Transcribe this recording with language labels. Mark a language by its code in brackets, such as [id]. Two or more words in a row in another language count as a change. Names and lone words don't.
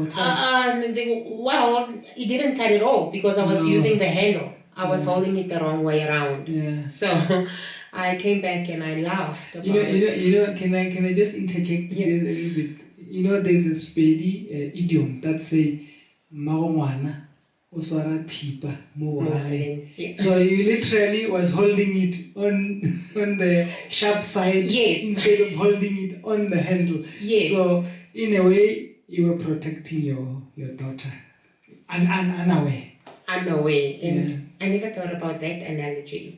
[en] Or twice? Well, it didn't cut at all because I was using the handle. I was holding it the wrong way around. Yeah. So I came back and I laughed. About you know. Can I just interject this a little bit? you know, there's a Spedi idiom that say, [nso] "Maongwana o swara thipa mo bogaleng." [en] Yeah. So you literally was holding it on the sharp side Yes. instead of holding it on the handle. Yes. So in a way, you were protecting your daughter, unaware. Unaware, and Yeah. I never thought about that analogy.